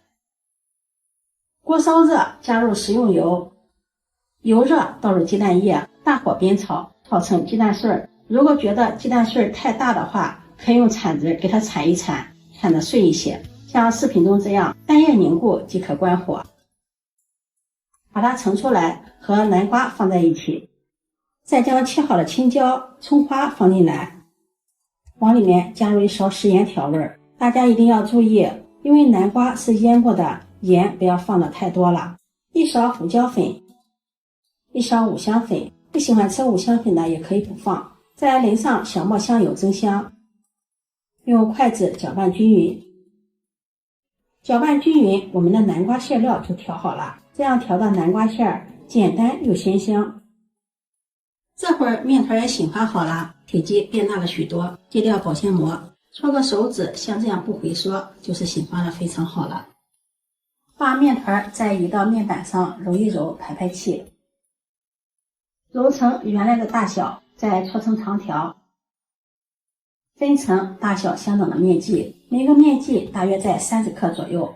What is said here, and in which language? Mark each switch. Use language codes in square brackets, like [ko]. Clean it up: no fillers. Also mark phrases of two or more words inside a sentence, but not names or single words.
[zh] 鍋燒熱，加入食用油，油熱倒入雞蛋液，大火煸炒，炒成雞蛋碎。如果覺得雞蛋碎太大的話，可以用鏟子給它鏟一鏟，鏟得碎一些，像視頻中這樣，蛋液凝固即可關火。把它盛出來，和南瓜放在一起，再將切好的青椒、蔥花放進來，往裡面加入1勺食鹽調味。大家一定要注意，因為南瓜是醃過的，鹽不要放的太多了。1勺胡椒粉，1勺五香粉，不喜歡吃五香粉的也可以不放。再淋上小磨香油增香，用筷子攪拌均勻。攪拌均勻，我們的南瓜餡料就調好了。這樣調的南瓜餡簡單又鮮香。這會兒面團也醒發好了，體積變大了許多，揭掉保鮮膜，搓個手指，像這樣不回縮，就是醒發的非常好了。把面团再移到面板上揉一揉，排排气，揉成原来的大小，再搓成长条。分成大小相等的面剂，每个面剂大約在30克左右。